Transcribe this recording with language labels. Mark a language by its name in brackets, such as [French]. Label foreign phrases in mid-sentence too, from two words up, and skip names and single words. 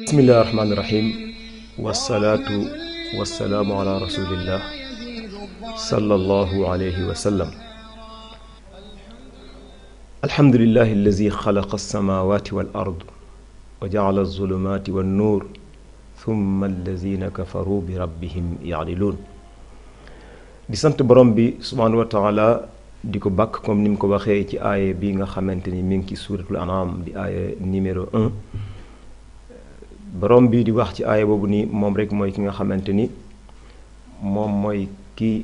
[Arabic] بسم الله الرحمن الرحيم والصلاة والسلام على رسول الله صلى الله عليه وسلم الحمد لله الذي خلق السماوات والأرض وجعل الظلمات والنور ثم الذين كفروا بربهم يعدلون [Wolof] di sant borom bi [Arabic] سبحانه وتعالى [Wolof] di ko bàkk comme ni mu ko waxee ci aaye bi nga xamante ni mi ngi ci suuratul an'am di aaye numéro 1 borom bi di wax ci aaye boobu ni moom rek mooy ki nga xamante ni moom mooy ki